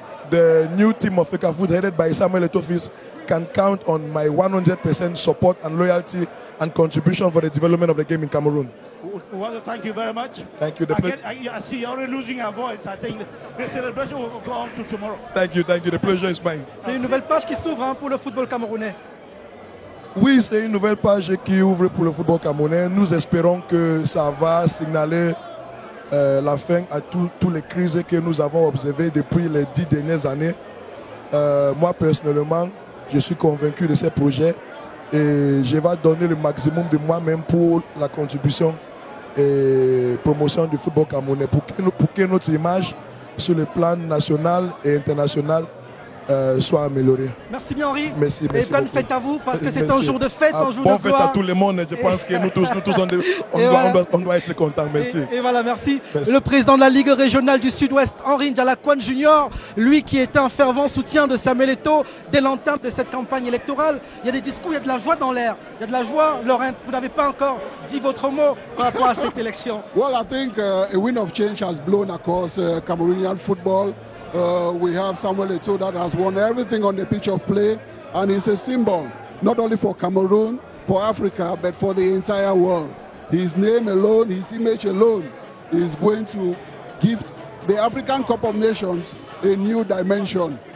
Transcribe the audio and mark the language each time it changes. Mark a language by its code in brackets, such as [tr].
[en] the new team of FECAFOOT headed by Samuel Eto'o can count on my 100% support and loyalty and contribution for the development of the game in Cameroon. We want to thank you very much. Thank you. I see you're already losing your voice. I think the celebration will go on to tomorrow. Thank you. The pleasure is mine. [fr] C'est une nouvelle page qui s'ouvre pour le football camerounais. Oui, c'est une nouvelle page qui ouvre pour le football camerounais. Nous espérons que ça va signaler la fin à toutes les crises que nous avons observées depuis les 10 dernières années. Moi, personnellement, je suis convaincu de ces projets et je vais donner le maximum de moi-même pour la contribution et promotion du football camerounais, pour que notre image sur le plan national et international soit améliorée. Merci bien Henri. Merci, et bonne fête à vous parce que c'est un jour de fête, un jour de gloire. Bonne fête à tout le monde. Je pense que nous tous on doit être contents. Merci. Et voilà, merci. Le président de la Ligue régionale du Sud-Ouest, Henri Ndialakwan Junior, lui qui était un fervent soutien de Samuel Eto'o dès l'entame de cette campagne électorale. Il y a des discours, il y a de la joie dans l'air. Il y a de la joie. Laurent, vous n'avez pas encore dit votre mot par rapport à cette élection. [en] Well, I think a wind of change has blown across Cameroonian football. We have Samuel Eto'o that has won everything on the pitch of play, and he's a symbol, not only for Cameroon, for Africa, but for the entire world. His name alone, his image alone, is going to give the African Cup of Nations a new dimension.